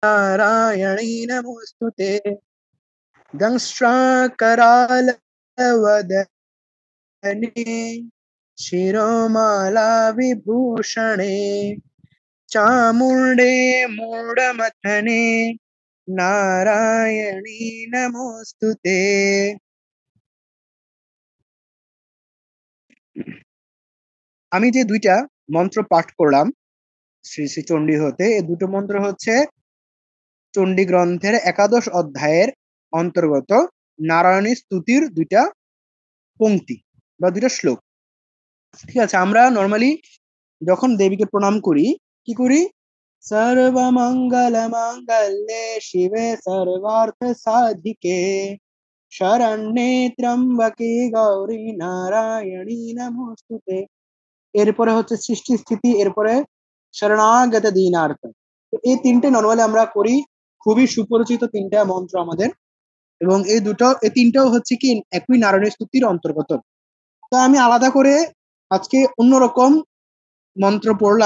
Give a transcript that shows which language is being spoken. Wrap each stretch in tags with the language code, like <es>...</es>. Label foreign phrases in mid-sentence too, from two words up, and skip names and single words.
<sa>नारायणी नमोस्तुते दंष्ट्राकरालवदने शिरोमाला विभूषणे चामुण्डे मूढमथने नारायणी नमोस्तुते।</sa> <bn>আমি যে দুইটা মন্ত্র পাঠ করলাম শ্রী শ্রী চণ্ডী হতে, এই দুটো মন্ত্র হচ্ছে চণ্ডী গ্রন্থের একাদশ অধ্যায়ের অন্তর্গত নারায়ণী স্তুতির দুইটা পংক্তি বা দুইটা শ্লোক। ঠিক আছে, আমরা নর্মালি যখন দেবীকে প্রণাম করি কি করি?</bn> <sa>সর্বমঙ্গল মঙ্গলে শিবে সর্বার্থ সাধিকে শরণ্যে ত্র্যম্বকে গৌরী নারায়ণী নমোস্তুতে।</sa> <bn>এরপরে হচ্ছে সৃষ্টি স্থিতি, এরপরে শরণাগত দীনার্থ। তো এই তিনটে নর্মালি আমরা করি, খুবই সুপরিচিত তিনটা মন্ত্র আমাদের, এবং এই তিনটাও হচ্ছে কি একই নারায়ণী স্তুতির অন্তর্গত। তো আমি আলাদা করে আজকে অন্যরকম মন্ত্র পড়লাম।</bn>